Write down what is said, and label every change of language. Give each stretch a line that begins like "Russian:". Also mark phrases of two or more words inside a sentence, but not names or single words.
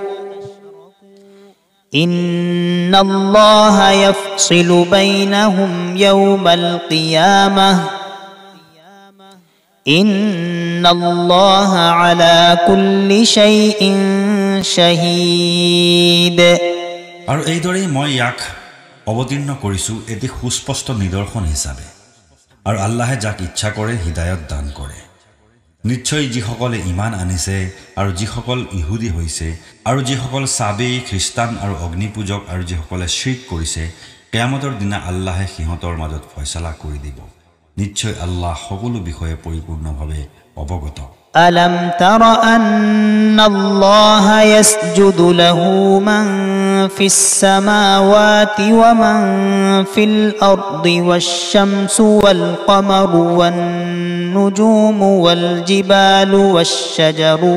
Arabic: إن الله يفصل بينهم يوم القيامة إن الله على كل شيء شهيد
Assamese: আৰু এইদৰেই মই ইয়াক অৱতীৰ্ণ কৰিছোঁ এটি সুস্পষ্ট নিদৰ্শন হিচাপে আৰু আল্লাহে যাক ইচ্ছা কৰে হিদায়ত দান কৰে নিশ্চয় যিসকলে ইমান আনিছে আৰু যিসকল ইহুদী হৈছে আৰু যিসকল সাবী খ্ৰীষ্টান আৰু অগ্নিপূজক আৰু যিসকলে শিৰক কৰিছে কিয়ামতৰ দিনা আল্লাহে সিহঁতৰ মাজত ফয়সালা কৰি দিব নিশ্চয় আল্লাহ সকলো বিষয়ে পৰিপূৰ্ণভাৱে অৱগত
Arabic: ألم تر أن الله يسجد له من في السماوات ومن في الأرض والشمس والقمر والنجوم والجبال والشجر